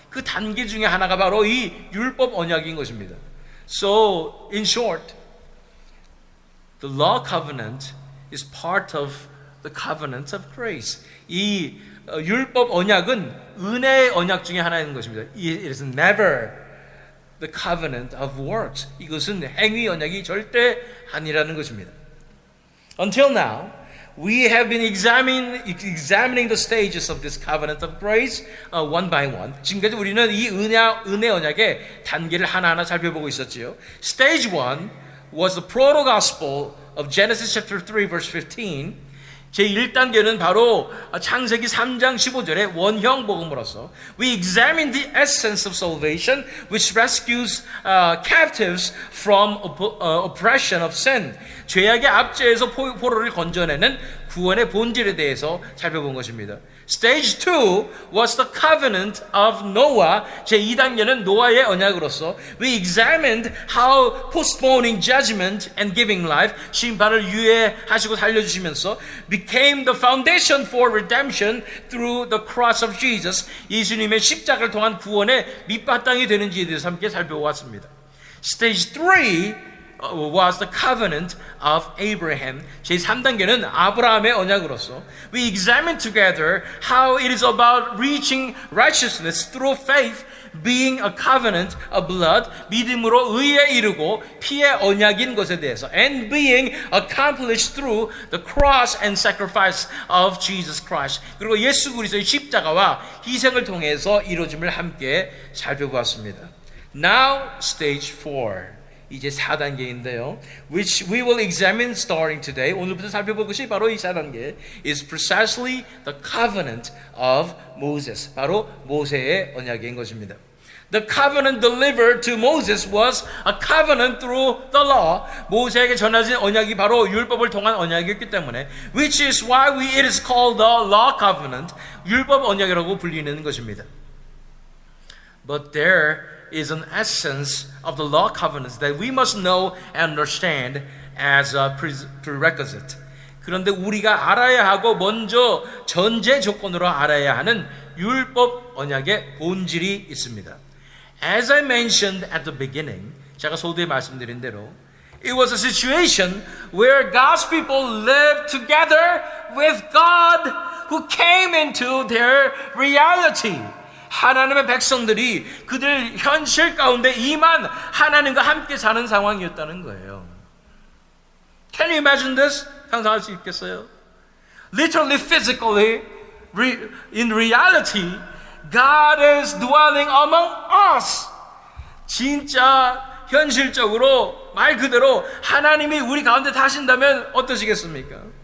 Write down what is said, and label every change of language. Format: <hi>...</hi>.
<ko>그 단계 중에 하나가 바로 이 율법 언약인 것입니다.</ko> <en>So in short, the law covenant is part of the covenant of grace.</en> <ko>이 율법 언약은 은혜의 언약 중에 하나인 것입니다.</ko> <en>It is never the covenant of works.</en> <ko>이것은 행위 언약이 절대 아니라는 것입니다.</ko> <en>Until now, we have been examining the stages of this covenant of grace one by one.</en> <ko>지금까지 우리는 이 은혜 언약의 단계를 하나하나 살펴보고 있었지요.</ko> <en>Stage 1 was the proto-gospel of Genesis chapter 3 verse 15.</en> <ko>제1단계는 바로 창세기 3장 15절의 원형 복음으로서</ko> <en>We examine the essence of salvation which rescues captives from oppression of sin.</en> <ko>죄악의 압제에서 포로를 건져내는 구원의 본질에 대해서 살펴본 것입니다.</ko> <en>Stage 2 was the covenant of Noah.</en> <ko>제2단계는 노아의 언약으로서</ko> <en>We examined how postponing judgment and giving life,</en> <ko>심판을 유예하시고 살려주시면서</ko> <en>became the foundation for redemption through the cross of Jesus.</en> <ko>예수님의 십자가를 통한 구원의 밑바탕이 되는지에 대해서 함께 살펴보았습니다.</ko> <en>Stage 3 was the covenant of Abraham.</en> <ko>제3단계는 아브라함의 언약으로서</ko> <en>We examine together how it is about reaching righteousness through faith, being a covenant of blood,</en> <ko>믿음으로 의에 이르고 피의 언약인 것에 대해서</ko> <en>and being accomplished through the cross and sacrifice of Jesus Christ.</en> <ko>그리고 예수 그리스도의 십자가와 희생을 통해서 이루어짐을 함께 살펴보았습니다.</ko> <en>Now stage 4.</en> <ko>이제 4단계인데요.</ko> <en>Which we will examine starting today.</en> <ko>오늘부터 살펴볼 것이 바로 이 4단계</ko> <en>is precisely the covenant of Moses.</en> <ko>바로 모세의 언약인 것입니다.</ko> <en>The covenant delivered to Moses was a covenant through the law.</en> <ko>모세에게 전해진 언약이 바로 율법을 통한 언약이었기 때문에</ko> <en>which is why it is called the law covenant.</en> <ko>율법 언약이라고 불리는 것입니다.</ko> <en>But there is an essence of the law covenants that we must know and understand as a prerequisite.</en> <ko>그런데 우리가 알아야 하고 먼저 전제 조건으로 알아야 하는 율법 언약의 본질이 있습니다.</ko> <en>As I mentioned at the beginning,</en> <ko>제가 소두에 말씀드린 대로</ko> <en>it was a situation where God's people lived together with God who came into their reality.</en> <ko>하나님의 백성들이 그들 현실 가운데 임한 하나님과 함께 사는 상황이었다는 거예요.</ko> <en>Can you imagine this?</en> <ko>상상할 수 있겠어요?</ko> <en>Literally, physically, in reality, God is dwelling among us.</en> <ko>진짜 현실적으로 말 그대로 하나님이 우리 가운데 사신다면 어떠시겠습니까?</ko>